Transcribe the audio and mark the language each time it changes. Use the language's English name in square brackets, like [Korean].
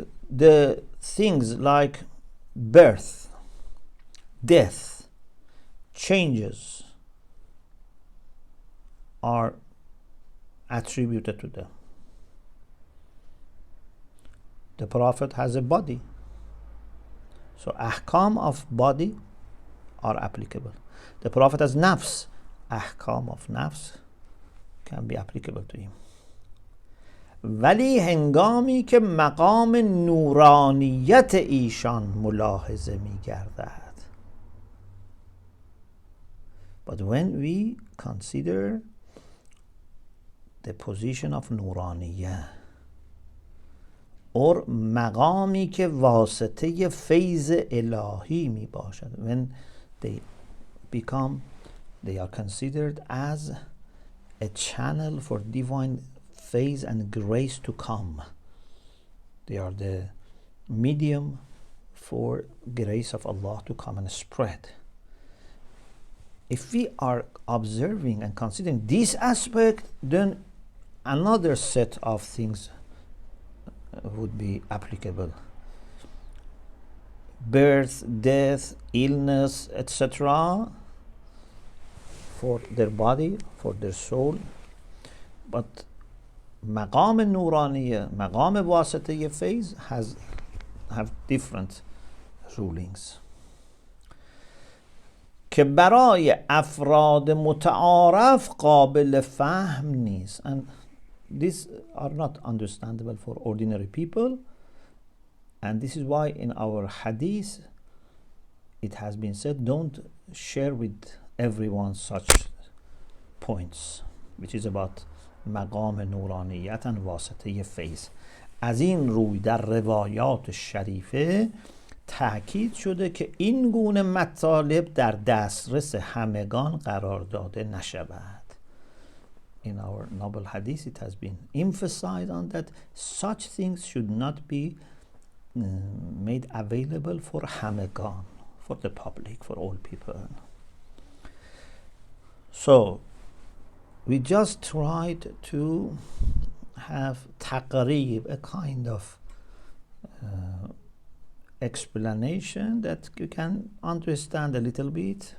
[English] The things like birth, death, changes are attributed to them. The Prophet has a body, so ahkam of body are applicable. The Prophet has nafs, ahkam of nafs can be applicable to him. [Persian] ولی هنگامی که مقام نورانیت ایشان ملاحظه می گردد. [English] But when we consider the position of nuraaniyyah, or [Persian] مقامی که واسطه فیض الهی می باشد, [English] when they are considered as a channel for divine faith and grace to come. They are the medium for grace of Allah to come and spread. If we are observing and considering this aspect, then another set of things would be applicable. Birth, death, illness, etc. for their body, for their soul. But [Persian] مقام نورانیه, مقام واسطه فیض [English] have different rulings. [Persian] که برای افراد متعارف قابل فهم نیست. [English] And these are not understandable for ordinary people, and this is why in our hadith it has been said, don't share with everyone such points, which is about [Persian] مقام نورانیت و واسطه فیض. از این روی در روایات شریفه تأکید شده که این گونه مطالب در دسترس همگان قرار داده نشود. [English] In our noble hadith it has been emphasized on that such things should not be made available for همگان, for the public, for all people. So we just tried to have taqreeb, a kind of explanation that you can understand a little bit.